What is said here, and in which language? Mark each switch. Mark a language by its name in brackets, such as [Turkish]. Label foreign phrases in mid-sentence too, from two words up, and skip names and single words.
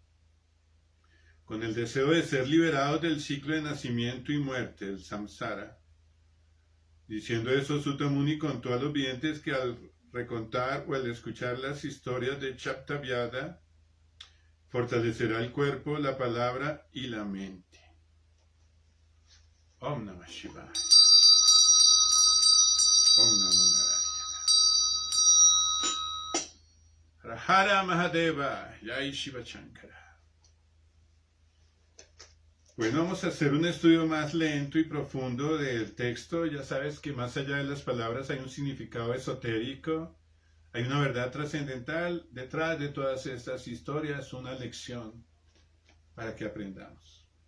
[Spanish] Con el deseo de ser liberados del ciclo de nacimiento y muerte, el samsara. Diciendo eso, Sutta Muni contó a los videntes que al recontar o al escuchar las historias de Chaptavyada, fortalecerá el cuerpo, la palabra y la mente. [Sanskrit] ॐ नमः शिवाय। ॐ नमो नारायण. हर महादेव। जय शिव शङ्कर. [Spanish] Bueno, vamos a hacer un estudio más lento y profundo del texto. Ya sabes que más allá de las palabras hay un significado esotérico, hay una verdad trascendental detrás de todas estas historias, una lección para que aprendamos.